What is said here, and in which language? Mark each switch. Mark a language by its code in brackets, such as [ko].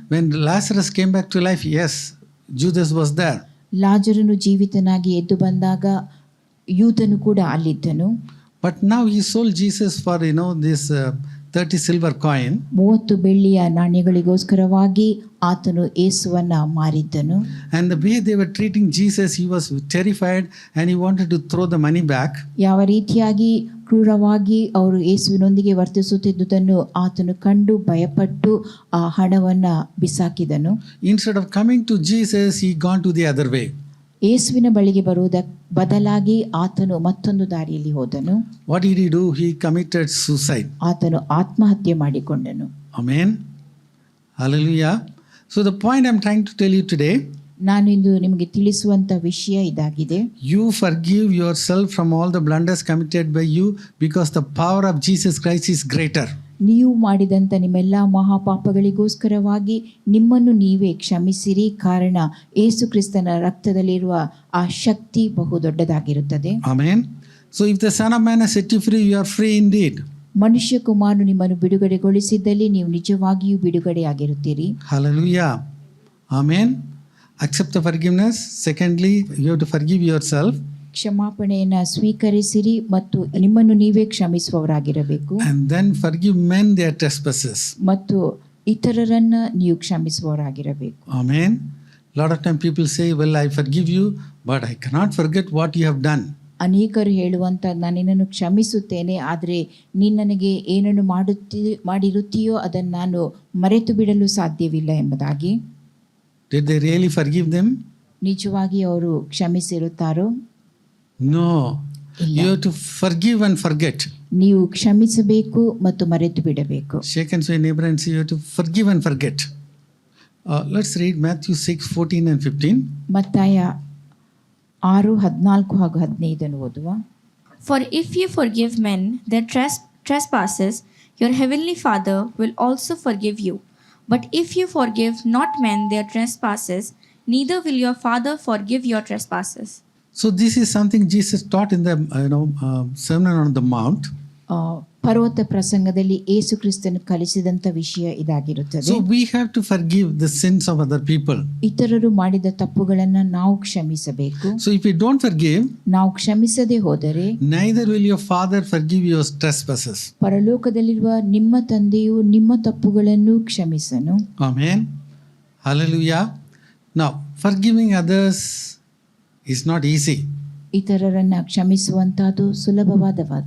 [en] When Lazarus came back to life, yes, Judas was there. [kn] ಲಾಜರನು ಜೀವಿತನಾಗಿ ಎದ್ದು ಬಂದಾಗ ಯೂದನು ಕೂಡ ಅಲ್ಲಿದ್ದನು. [en] But now he sold Jesus for this 30 silver coin. [kn] 30 ಬೆಳ್ಳಿಯ ನಾಣ್ಯಗಳಿಗೋಸ್ಕರವಾಗಿ ಆತನು ಯೇಸುವನ್ನ ಮಾರಿದ್ದನು. [en] And the way they were treating Jesus, he was terrified and he wanted to throw the money back. [kn] ಯಾವ ರೀತಿಯಾಗಿ ಕ್ರೂರವಾಗಿ ಅವರು ಯೇಸುವಿನೊಂದಿಗೆ ವರ್ತಿಸುತ್ತಿದ್ದುದನ್ನು ಆತನು ಕಂಡು ಭಯಪಟ್ಟು ಆ ಹಣವನ್ನ ಬಿಸಾಕಿದನು. [en] Instead of coming to Jesus, he gone to the other way. [kn] ಯೇಸುವಿನ ಬಳಿಗೆ ಬರುವುದಕ್ಕೆ ಬದಲಾಗಿ ಆತನು ಮತ್ತೊಂದು ದಾರಿಯಲ್ಲಿ ಹೋದನು. [en] What did he do? He committed suicide. [kn] ಆತನು ಆತ್ಮಹತ್ಯೆ ಮಾಡಿಕೊಂಡನು. [en] Amen. Hallelujah. So the point I'm trying to tell you today, [kn] ನಾನು ಇಂದು ನಿಮಗೆ ತಿಳಿಸುವಂತ ವಿಷಯ ಇದಾಗಿದೆ. [en] you forgive yourself from all the blunders committed by you because the power of Jesus Christ is greater. [kn] ನೀವು ಮಾಡಿದಂಥ ನಿಮ್ಮೆಲ್ಲ ಮಹಾಪಾಪಗಳಿಗೋಸ್ಕರವಾಗಿ ನಿಮ್ಮನ್ನು ನೀವೇ ಕ್ಷಮಿಸಿರಿ, ಕಾರಣ ಯೇಸು ಕ್ರಿಸ್ತನ ರಕ್ತದಲ್ಲಿರುವ ಆ ಶಕ್ತಿ ಬಹು ದೊಡ್ಡದಾಗಿರುತ್ತದೆ. [en] Amen. So if the Son of Man has set you free, you are free indeed. [kn] ಮನುಷ್ಯ ಕುಮಾರನು ನಿಮ್ಮನ್ನು ಬಿಡುಗಡೆಗೊಳಿಸಿದ್ದಲ್ಲಿ ನೀವು ನಿಜವಾಗಿಯೂ ಬಿಡುಗಡೆಯಾಗಿರುತ್ತೀರಿ. [en] Hallelujah. Amen. Accept the forgiveness. Secondly, you have to forgive yourself. [kn] ಕ್ಷಮಾಪಣೆಯನ್ನು ಸ್ವೀಕರಿಸಿರಿ ಮತ್ತು ನಿಮ್ಮನ್ನು ನೀವೇ ಕ್ಷಮಿಸುವವರಾಗಿರಬೇಕು. [en] And then forgive men their trespasses. [kn] ಮತ್ತು ಇತರರನ್ನ ನೀವು ಕ್ಷಮಿಸುವವರಾಗಿರಬೇಕು. [en] Amen. Lot of time people say, well, I forgive you, but I cannot forget what you have done. [kn] ಅನೇಕರು ಹೇಳುವಂತ, ನಾನು ನಿನ್ನನ್ನು ಕ್ಷಮಿಸುತ್ತೇನೆ, ಆದರೆ ನೀನು ನನಗೆ ಏನನ್ನು ಮಾಡಿರುತ್ತೀಯೋ ಅದನ್ನು ನಾನು ಮರೆತು ಬಿಡಲು ಸಾಧ್ಯವಿಲ್ಲ ಎಂಬುದಾಗಿ. [en] Did they really forgive them? [kn] ನಿಜವಾಗಿ ಅವರು ಕ್ಷಮಿಸಿರುತ್ತಾರೋ? [en] No. [kn] ಇಲ್ಲ. [en] You have to forgive and forget. [kn] ನೀವು ಕ್ಷಮಿಸಬೇಕು ಮತ್ತು ಮರೆತು ಬಿಡಬೇಕು. [en] Shake hands with your neighbor and say, you have to forgive and forget. Let's read Matthew 6:14 and 15. [kn] ಮತ್ತಾಯ 6:14 ಹಾಗೂ 15 ಓದುವ. [en] For if you forgive men their trespasses, your heavenly Father will also forgive you. But if you forgive not men their trespasses, neither will your Father forgive your trespasses. So this is something Jesus taught in the Sermon on the Mount. [kn] ಪರ್ವತ ಪ್ರಸಂಗದಲ್ಲಿ ಯೇಸು ಕ್ರಿಸ್ತನು ಕಲಿಸಿದಂತ ವಿಷಯ ಇದಾಗಿರುತ್ತದೆ. [en] So we have to forgive the sins of other people. [kn] ಇತರರು ಮಾಡಿದ ತಪ್ಪುಗಳನ್ನು ನಾವು ಕ್ಷಮಿಸಬೇಕು. [en] So if you don't forgive, [kn] ನಾವು ಕ್ಷಮಿಸದೆ ಹೋದರೆ [en] neither will your Father forgive your trespasses. [kn] ಪರಲೋಕದಲ್ಲಿರುವ ನಿಮ್ಮ ತಂದೆಯು ನಿಮ್ಮ ತಪ್ಪುಗಳನ್ನು ಕ್ಷಮಿಸನು. [en] Amen. Hallelujah. Now, forgiving others is not easy. [kn] ಇತರರನ್ನ ಕ್ಷಮಿಸುವಂತಹದ್ದು ಸುಲಭವಾದ